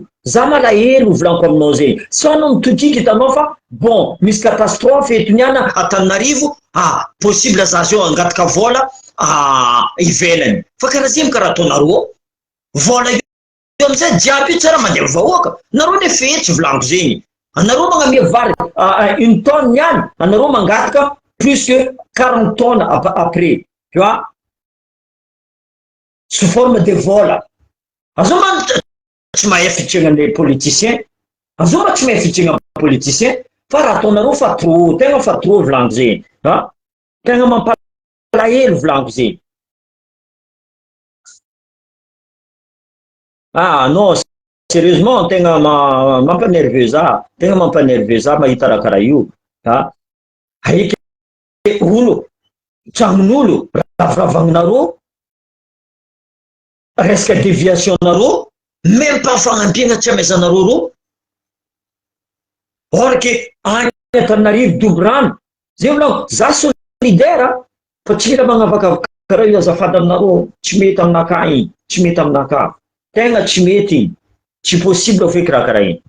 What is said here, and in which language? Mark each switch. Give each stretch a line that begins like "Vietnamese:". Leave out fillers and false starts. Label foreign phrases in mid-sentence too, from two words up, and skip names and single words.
Malagasy: Za malahelo volaniko aminao zegny. Sa anao mitokiky hitanao fa bon, misy catastrophe eto niana Antananarivo, possible zaza eo angataka vola ivelany. Fa karaha zegny karaha ataonareo. Vola io amizay jiaby io tsara mandeha vahoaka. Nareo le fetsy volaniko zegny. Anareo magnamia vary
French: une tonne
Malagasy: niany, anareo mangataka
French: plus que 40 tonnes après. Tu vois? Sous forme de vola.
Malagasy: Azo man tsy mahay fitrigna
French: les politiciens.
Malagasy: Azo man tsy mahay fitrigna politicien. Fa raha ataonareo fa trop, tegna fa trop volaniko zegny. Tegna mampalahelo volaniko zegny. Non, sérieusement, tegna mampanerveux za. Tegna mampanerveux za mahita raha karaha io. Aiky olo, tragnon'olo, ravoravagnonareo, resaka déviationnareo, même pas fagnampiana tsy amezanareo reo.
French: Or que
Malagasy: any Antananarivo Doborano, zay volako, za solidaire fa tsy mila magnavakavaka karaha io azafady aminareo, tsy mety aminakahy igny, tsy mety aminakahy. Tegna tsy mety, tsy possible feky raha karaha igny.